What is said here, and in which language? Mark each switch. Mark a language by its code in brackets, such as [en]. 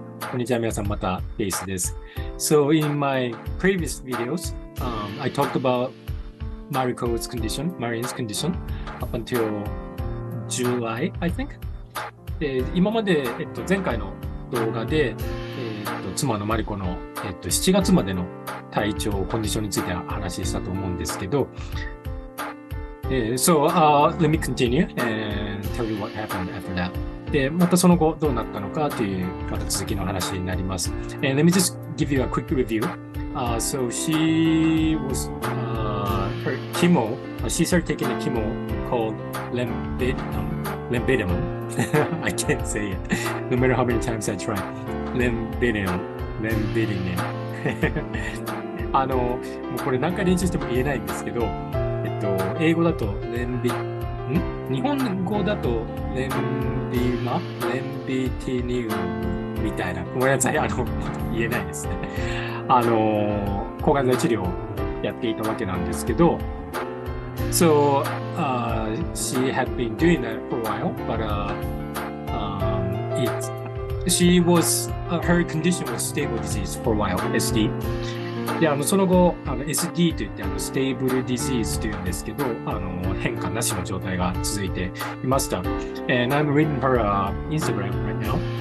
[ja] こんにちは、皆さん、またフェイスです。 [en] So in my previous videos, I talked about Mariko's condition, Marian's condition, up until July, I think. [ja] で今まで、前回の動画で、妻のマリコの、7月までの体調、コンディションについて話したと思うんですけど、 [en] let me continue and tell you what happened after that. [ja] で、またその後どうなったのかというまた続きの話になります。 [en] And let me just give you a quick review. So she was her chemo. She started taking a chemo called lenvatinib. I can't say it, no matter how many times I try. lenvatinib. [ja] もうこれ何回練習しても言えないんですけど、英語だと日本語だとレンビティニウムみたいな、ごめんなさい、言えないですね。抗がん剤治療をやっていたわけなんですけど、 [en] So, she had been doing that for a while, but her condition was stable disease for a while, SD. [ja] でその後SD といってステーブルディジーズというんですけど変化なしの状態が続いていました。 [en] And I'm reading her Instagram right now.